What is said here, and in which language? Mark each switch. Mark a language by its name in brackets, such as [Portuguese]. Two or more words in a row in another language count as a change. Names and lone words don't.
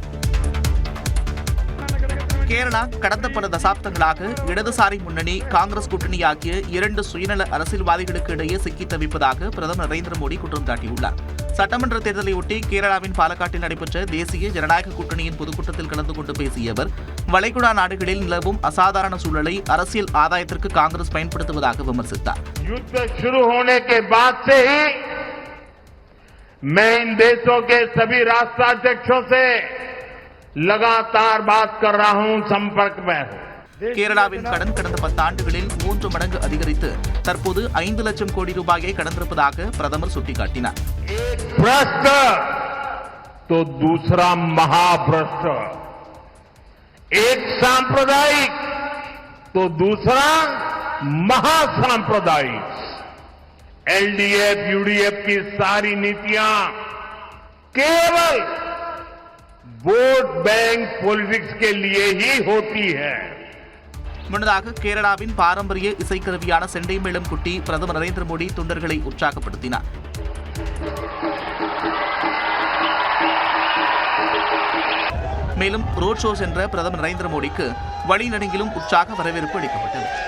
[Tamil] கேரளா கடந்த பல தசாப்தங்களாக இடதுசாரி முன்னணி, காங்கிரஸ் கூட்டணி ஆகிய 2 சுயநல அரசியல்வாதிகளுக்கு இடையே சிக்கி தவிப்பதாக பிரதமர் நரேந்திர மோடி குற்றம் சாட்டியுள்ளார். சட்டமன்ற தேர்தலையொட்டி கேரளாவின் பாலக்காட்டில் நடைபெற்ற தேசிய ஜனநாயக கூட்டணியின் பொதுக்கூட்டத்தில் கலந்து கொண்டு பேசிய அவர், வளைகுடா நாடுகளில் நிலவும் அசாதாரண சூழலை அரசியல் ஆதாயத்திற்கு காங்கிரஸ் பயன்படுத்துவதாக விமர்சித்தார். [Hindi] युद्ध शुरू होने के बाद से ही मैं इन देशों के सभी राष्ट्राध्यक्षों से लगातार बात कर रहा हूं, संपर्क में हूं. [Tamil] கேரளாவின் கடன் கடந்த 10 ஆண்டுகளில் 3 மடங்கு அதிகரித்து தற்போது 5 லட்சம் கோடி ரூபாயை கடந்திருப்பதாக பிரதமர் சுட்டிக்காட்டினார். [Hindi] भ्रष्ट तो दूसरा महाभ्रष्ट, एक सांप्रदायिक तो दूसरा महासांप्रदायिक. एलडीएफ यूडीएफ की सारी नीतियां केवल [English] vote bank politics [Hindi] के लिए ही होती है. [Tamil] முன்னதாக கேரளாவின் பாரம்பரிய இசைக்கருவியான செண்டை மேளம் குட்டி பிரதமர் நரேந்திர மோடி தொண்டர்களை உற்சாகப்படுத்தினார். மேலும் [English] road show [Tamil] சென்ற பிரதமர் நரேந்திர மோடிக்கு வழிநெடுங்கிலும் உற்சாக வரவேற்பு அளிக்கப்பட்டது.